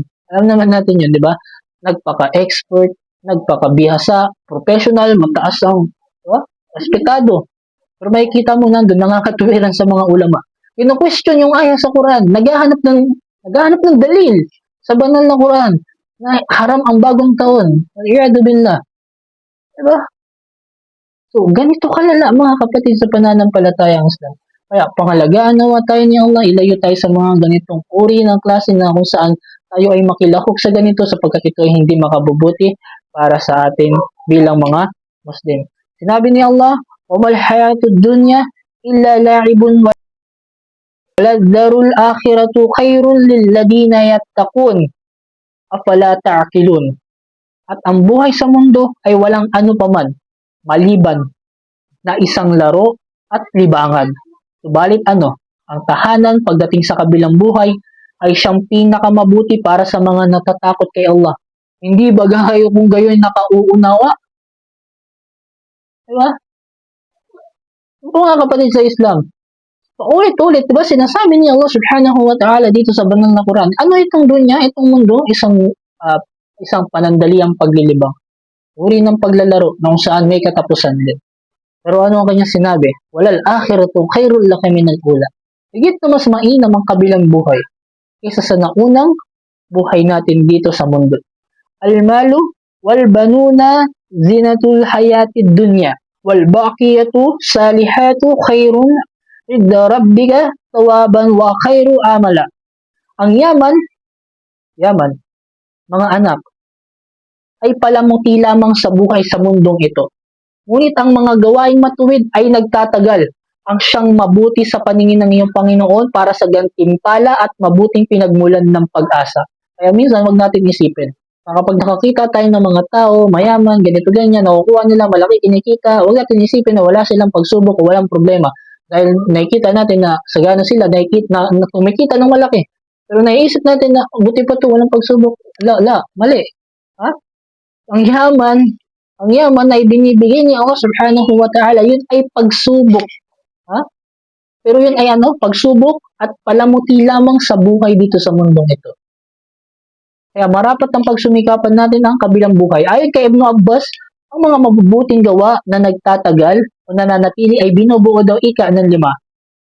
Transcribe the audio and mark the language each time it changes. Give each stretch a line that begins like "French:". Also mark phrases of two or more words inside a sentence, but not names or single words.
Filipino: Alam naman natin yun, di ba? Nagpaka-expert, nagpaka-bihasa, professional, mataas ang respetado. Pero makikita mo nandun, nakakatuwiran sa mga ulama. Kino-question yung aya sa Quran. Naghahanap ng dalil sa banal na Quran na haram ang bagong taon.
Arabic: عياذا بالله.
Filipino: Diba? So, ganito kalala, mga kapatid sa pananampalatayang Islam. Kaya, pangalagaan nawa tayo ni Allah, ilayo tayo sa mga ganitong uri ng klase na kung saan tayo ay makilahok sa ganito sapagkat ito ay hindi makabubuti para sa atin bilang mga Muslim. Sinabi ni Allah,
Arabic: وَمَا الْحَيَاةُ الدُّنْيَا إِلَّا لَعِبٌ وَلَلدَّارُ الْآخِرَةُ خَيْرٌ لِلَّذِينَ يَتَّقُونَ أَفَلَا تَعْقِلُونَ.
Filipino: At ang buhay sa mundo ay walang ano paman, maliban na isang laro at libangan. Subalit ang tahanan pagdating sa kabilang buhay ay siyang pinakamabuti para sa mga natatakot kay Allah. Hindi ba kayo kung gayon nakauunawa? Diba? Ito nga, kapatid sa Islam. Paulit-ulit, diba, sinasabi ni Allah
Arabic: سبحانه وتعالى
Filipino: dito sa banal na Quran. Ano itong dunya, itong mundo? Isang panandaliang paglilibang. Uri ng paglalaro na kung saan may katapusan din. Pero ano ang kanyang sinabi?
Arabic: وللآخرة خير لك من الأولى.
Filipino: Higit na mas mainam ang kabilang buhay kaysa sa naunang buhay natin dito sa mundo.
Arabic: المال والبنون زينة الحياة الدنيا والباقيات الصالحات خير عند ربك ثوابا وخير أملا.
Filipino: Ang yaman mga anak, ay palamuti lamang sa buhay sa mundong ito. Ngunit ang mga gawaing matuwid ay nagtatagal. Ang siyang mabuti sa paningin ng iyong Panginoon para sa gantimpala at mabuting pinagmulan ng pag-asa. Kaya minsan, wag natin isipin. Kapag nakakita tayo ng mga tao, mayaman, ganito ganyan, nakukuha nila, malaki kinikita, wag natin isipin na wala silang pagsubok o walang problema. Dahil nakikita natin na sagana sila, na kumikita ng malaki. Pero naiisip natin na buti pa ito, walang pagsubok. Mali. Ha? Ang yaman, ang yaman ay binibigay ni Allah
Arabic: سبحانه وتعالى,
Filipino: yun ay pagsubok. Ha? Pero yun ay pagsubok at palamuti lamang sa buhay dito sa mundong ito. Kaya marapat ang pagsumikapan natin ang kabilang buhay. Ayon kay Ibn Abbas, ang mga mabubuting gawa na nagtatagal o nananatili ay binubuo daw ika ng 5.